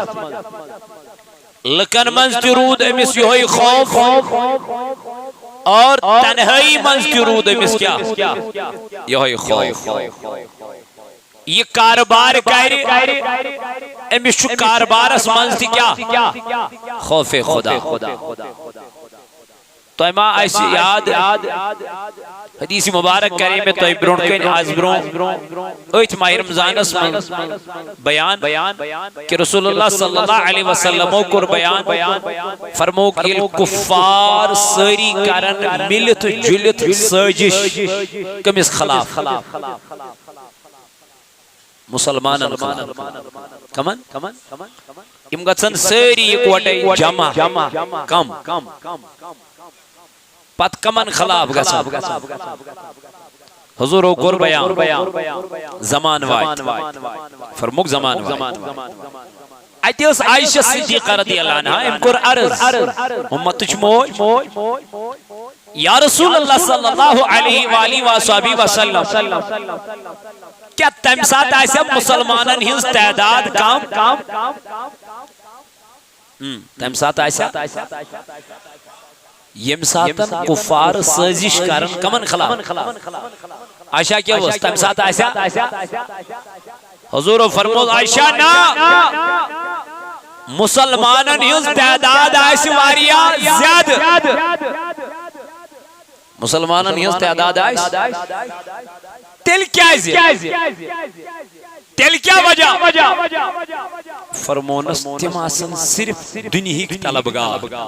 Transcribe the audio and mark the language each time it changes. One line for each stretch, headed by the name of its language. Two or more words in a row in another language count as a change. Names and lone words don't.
Kashmiri: لُکن منٛز تہِ روٗد أمِس یِہوے خوف اور تنہٲیی منٛز تہِ روٗد أمِس کیٛاہ یِہوے خوف یہ کاربار کرِ أمِس چھُ کاربارس منٛز تہِ کیٛاہ خوف خدا تۄہہِ ما آسہِ یاد حدیث مبارک کرے مےٚ تۄہہِ برونٛٹھ کَنہِ آز برونٛہہ أتھۍ ماہِ رمضانس منٛز بیان کہ
Arabic: رسول اللہ صلی اللہ علیہ وسلمو
Kashmiri: کوٚر بیان فرمووُکھ ییٚلہِ کُفار سٲری کرن مِلِتھ جُلِتھ سٲزِش کٔمِس خلاف مسلمانن کمن یِم گژھن سٲری اِکوٹے جمع کم پتہٕ کمن خلاف گژھن حضورو کوٚر بیان زمان واتہِ فرمووُکھ زمان واتہِ اتہِ ٲس عائشہ صدیقہ
Arabic: رضی اللہ عنہا
Kashmiri: أمۍ کوٚر عرض اُمتٕچ موج
Arabic: یا رسول اللہ صلی اللہ علیہ وآلہ وصحبہ وسلم
Kashmiri: کیا تمہِ ساتہٕ آسیا مسلمانن ہٕنٛز تعداد کم تمہِ ساتہٕ آسیا ییٚمہِ ساتہٕ کُفار سٲزِش کرن کمن خلاف عائشہ کیٛاہ اوس تمہِ ساتہٕ آسیا حضورو فرموو عائشہ نا مسلمانن ہٕنٛز تعداد آسہِ واریاہ زیادٕ مسلمانن ہٕنٛز تعداد آسہِ تیٚلہِ کیٛازِ تیٚلہِ کیٛاہ وجہ فرمونس تِم آسن صرف دُنیہٕکۍ طلبگار